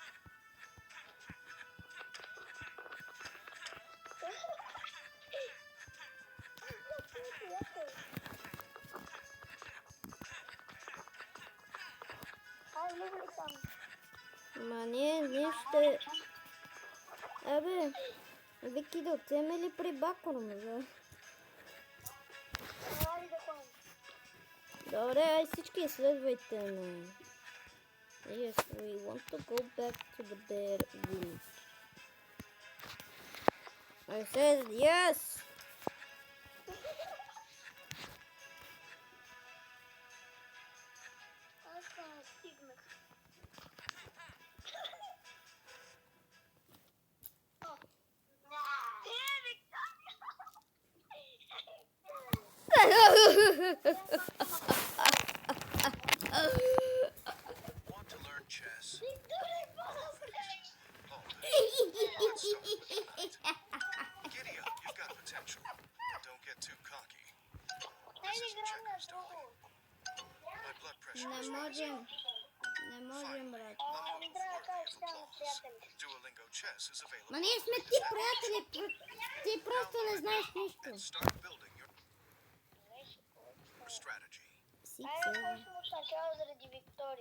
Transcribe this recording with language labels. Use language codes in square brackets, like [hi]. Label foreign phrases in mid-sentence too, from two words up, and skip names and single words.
[bg] Ай, влизай там. Ама ние ще... Абе, Вики, да отиваме ли при бакрум, бе? Ай, да ходим. Добре, ай всички следвайте ме. [en] Yes, we want to go back to the bear village. I said yes! [bg] Аз стигнах. [en] Want to learn chess? Giddy up, you've got potential. Don't get too cocky. This isn't checkers, darling. My blood pressure [bg] Не [en] is [bg] можем. [en] rising. [bg] Не можем, брат. Ми трябва да кажеш само приятели. [en] Duolingo chess is available. [bg] Ма ние сме ти приятели, ти просто не знаеш [en] And [bg] нищо. [en] start building your strategy. [bg] Си Айде да почнем от начало заради Виктория.